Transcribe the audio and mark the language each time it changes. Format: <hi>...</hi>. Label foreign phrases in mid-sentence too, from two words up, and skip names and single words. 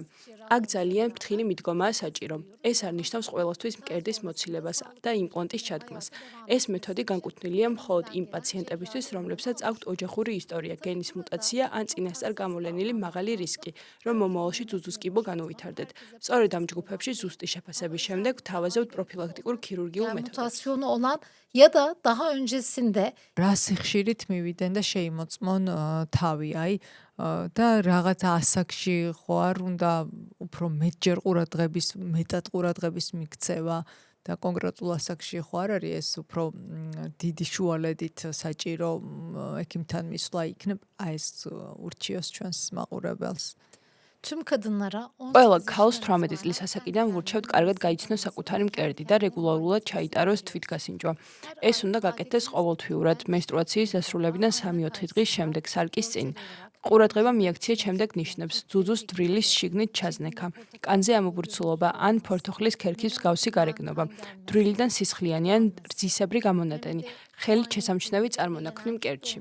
<ka>აქ ძალიან ფრთხილი მიდგომაა საჭირო. ეს არ ნიშნავს ყოველთვის მკერდის მოცილებას და იმპლანტის ჩადგმას. ეს მეთოდი განკუთვნილია მხოლოდ იმ პაციენტებისთვის, რომლებსაც აქვთ ოჯახური ისტორია, გენის მუტაცია ან წინასწარ გამოვლენილი მაღალი რისკი, რომ მომავალში ძუძუს კიბო განუვითარდეთ. სწორედ ამ ჯგუფებში ზუსტი შეფასების შემდეგ ვთავაზებთ პროფილაქტიკურ ქირურგიულ მეთოდებს.</ka> <tr>Mutasyonu olan ya da daha öncesinde</tr> <ka>რა სიხშირით მივიდნენ და შეიმოწმონ თავი, აი და რაღაც ასაკში ხო არ უნდა უფრო მეტჯერ მეტად ყურადღების მიქცევა და კონკრეტულ ასაკში ხო არ არის ეს უფრო დიდი შუალედით საჭირო ექიმთან მისვლა იქნებ აი ეს ურჩიოს ჩვენს მაყურებელს.</ka> <tr>tüm kadınlara</tr> <ka>ყველა ქალს 18 წლის ასაკიდან ვურჩევთ კარგად გაიცნოს საკუთარი მკერდი და რეგულარულად ჩაიტაროს თვითგასინჯვა. ეს უნდა გაკეთდეს ყოველთვიურად მენსტრუაციის დასრულებიდან 3-4 დღის შემდეგ სარკის წინ. ყურადღება მიაქციეთ შემდეგ ნიშნებს: ძუძუს დვრილის შიგნით ჩაზნექა, კანზე ამობურცულობა ან ფორთოხლის ქერქის მსგავსი გარეგნობა, დვრილიდან სისხლიანი ან რძისებრი გამონადენი, ხელით შესამჩნევი წარმონაქმნი მკერდში.</ka>